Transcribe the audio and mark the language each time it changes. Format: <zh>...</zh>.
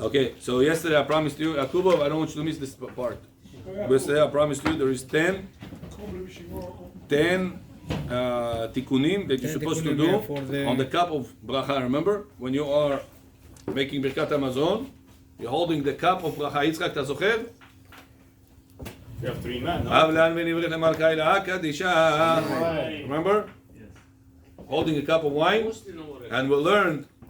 <en>Okay, so yesterday I promised you, Yakubov, I don't want you to miss this part. Yesterday I promised you there is 10 tikkunim that you're supposed to do on the cup of bracha. Remember, when you are making Birkat Hamazon, you're holding the cup of bracha.</en> <he>Yitzchak, אתה זוכר?</he> <en>You have 3 men, no?</en> <arc>Avlan v'nivrich למלכה אלוהה קדישה.</arc> <en>Remember? Holding a cup of wine, and we learned.</en>